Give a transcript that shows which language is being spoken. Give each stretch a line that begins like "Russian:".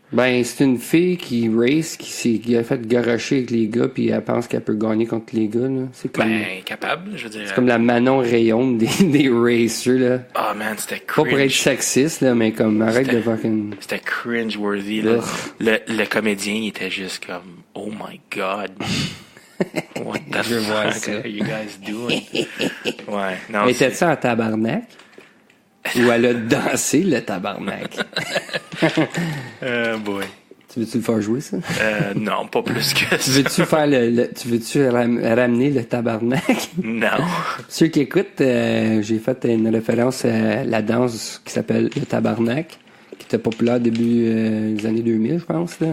French: Ben, c'est une fille qui race, qui a fait garocher avec les gars, puis elle pense qu'elle peut gagner contre les gars, là. C'est comme... Ben, capable, je veux dire. C'est comme la Manon Rayon des racers, là.
English: Oh man,
French: c'était cringe. Pas pour être sexiste, là, mais comme, arrête de fucking... C'était cringe-worthy, là. Le comédien, il était juste comme,
English: oh my god. What the fuck are you guys doing?
French: Ouais, non. Elle était ça en tabarnak? Ou elle a dansé le tabarnak?
English: Boy.
French: Tu veux-tu le faire jouer, ça? Non, pas plus que ça. Tu veux-tu ramener le tabarnak? Non. Ceux qui écoutent, j'ai fait une référence à la danse qui s'appelle le tabarnak, qui était populaire début des années 2000, je pense, là.